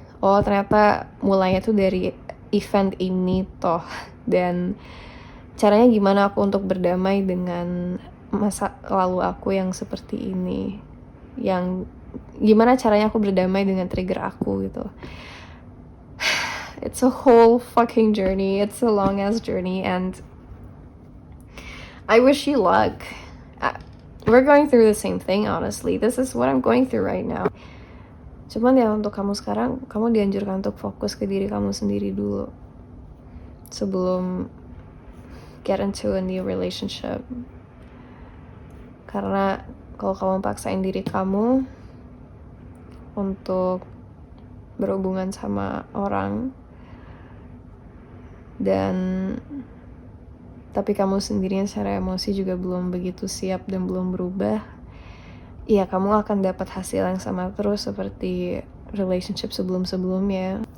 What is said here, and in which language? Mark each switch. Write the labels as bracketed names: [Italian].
[Indonesian] Oh ternyata mulainya tuh dari event ini toh, dan caranya gimana aku untuk berdamai dengan masa lalu aku yang seperti ini, yang gimana caranya aku berdamai dengan trigger aku gitu. [English] It's a whole fucking journey, it's a long ass journey, and I wish you luck. We're going through the same thing, honestly. This is what I'm going through right now. [Indonesian] Cuman ya untuk kamu sekarang, kamu dianjurkan untuk fokus ke diri kamu sendiri dulu sebelum [English] get into a new relationship. [Indonesian] Karena kalau kamu paksain diri kamu untuk berhubungan sama orang dan tapi kamu sendirian secara emosi juga belum begitu siap dan belum berubah, ya kamu akan dapat hasil yang sama terus seperti relationship sebelum-sebelumnya.